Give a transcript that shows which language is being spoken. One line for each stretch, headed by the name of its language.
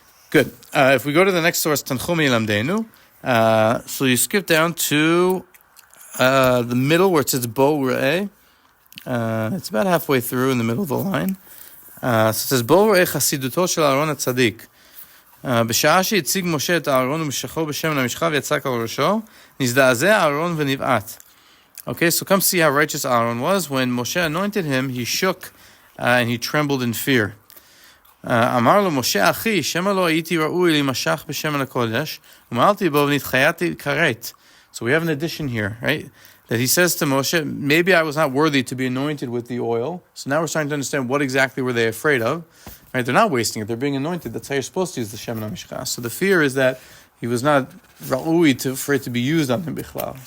English: Good. If we go to the next source, Tanchumi Lamdeinu, so you skip down to the middle where it says Bo Re'eh. It's about halfway through in the middle of the line. So it says
Hebrew: Bo Re'eh Chasiduto shel Aharon HaTzadik. בשעה שהציג משה את אהרון ומשכו בשמן המשחה ויצק על ראשו, נזדעזע אהרון ונבעט.
English: Okay, so come see how righteous Aharon was. When Moshe anointed him, he shook and he trembled in fear.
Hebrew: אמר לו משה אחי, שמא לא הייתי ראוי להימשך בשמן הקודש, ומעלתי בו ונתחייתי כרת.
English: So we have an addition here, right? That he says to Moshe, maybe I was not worthy to be anointed with the oil. So now we're starting to understand what exactly were they afraid of. Right? They're not wasting it. They're being anointed. That's how you're supposed to use the Shemen HaMishcha. So the fear is that he was not ra'ui for it to be used on him bichlal.